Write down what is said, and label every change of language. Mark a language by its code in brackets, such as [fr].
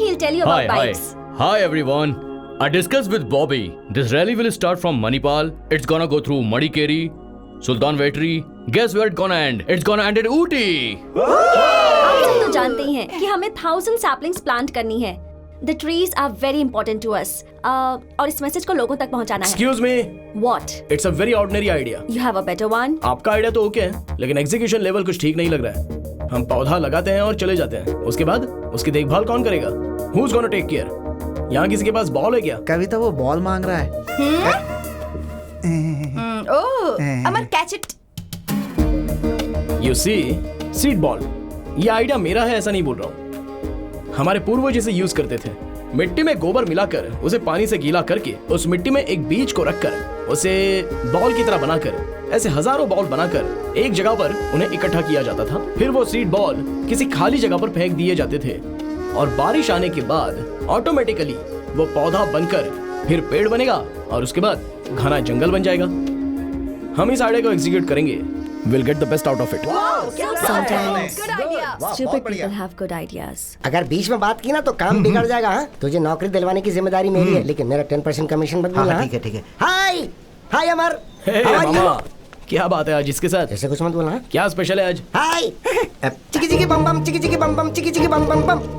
[en] He'll tell you about bikes. Hi everyone. I discussed with Bobby. This rally will start from Manipal. It's gonna go through Madikeri, Sultan Vetri. Guess where it's gonna end? It's gonna end at Ooty. [hi] आप सब तो जानते ही हैं कि हमें 1000 [en] saplings plant [hi] करनी है. [en] The trees are very important to us. [hi] और इस मैसेज को लोगों तक पहुंचाना है. [en] Excuse me. What? It's a very ordinary idea. You have a better one? [hi] आपका आइडिया तो ओके है, लेकिन एग्जीक्यूशन लेवल कुछ ठीक नहीं लग रहा है। हम पौधा लगाते हैं और चले जाते हैं, उसके बाद उसकी देखभाल कौन करेगा? [en] Who's gonna take care? [hi] यहाँ किसी के पास बॉल है क्या? कविता वो बॉल मांग रहा है। [en] Oh, Amar catch it. You see, [hi] seed ball. ये आइडिया मेरा है ऐसा नहीं बोल रहा हूँ। हमारे पूर्वज इसे यूज करते थे। मिट्टी में गोबर मिलाकर उसे पानी से गीला करके उस मिट्टी में एक बीज को रखकर उसे बॉल की तरह बनाकर ऐसे हजारों बॉल बनाकर एक जगह पर उन्हें इकट्ठा किया जाता था। फिर वो सीड बॉल किसी खाली जगह पर फेंक दिए जाते थे और बारिश आने के बाद ऑटोमेटिकली वो पौधा बनकर फिर पेड़ बनेगा और उसके बाद घना जंगल बन जाएगा। हम इस आइडिया को एग्जीक्यूट करेंगे। [en] We'll get the best out of it. Sometimes Good idea. stupid people have good ideas. [hi] अगर बीच में बात की ना तो काम बिगड़ जाएगा। हाँ, तुझे नौकरी दिलवाने की जिम्मेदारी मेरी है, लेकिन मेरा 10% कमीशन मत भूलना। ठीक है। हाय अमर। [en] Hey, How are you? [hi] मामा, क्या बात है आज इसके साथ? ऐसे कुछ मत बोलना। क्या स्पेशल है आज? हाय। चिकी चिकी बम बम, चिकी चिकी बम बम, चिकी चिकी बम बम बम।